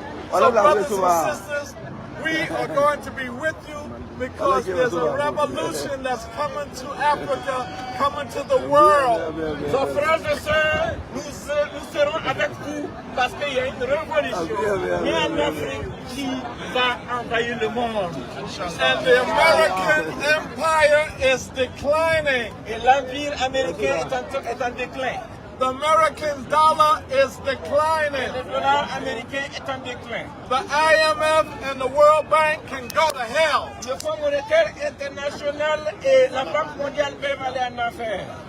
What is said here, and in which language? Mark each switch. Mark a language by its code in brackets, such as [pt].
[en] So brothers and sisters, we are going to be with you because there's a revolution that's coming to Africa, coming to the world. [fr] So frères et sœurs, nous serons avec vous parce qu'il y a une révolution en Afrique qui va envahir le monde. [en] And the American empire is declining. [fr] Et l'empire américain est en déclin. [en] The American dollar is declining. [fr] Le dollar américain est en déclin. [en] The IMF and the World Bank can go to hell. [fr] Le Fonds monétaire international et la Banque mondiale peuvent aller en enfer.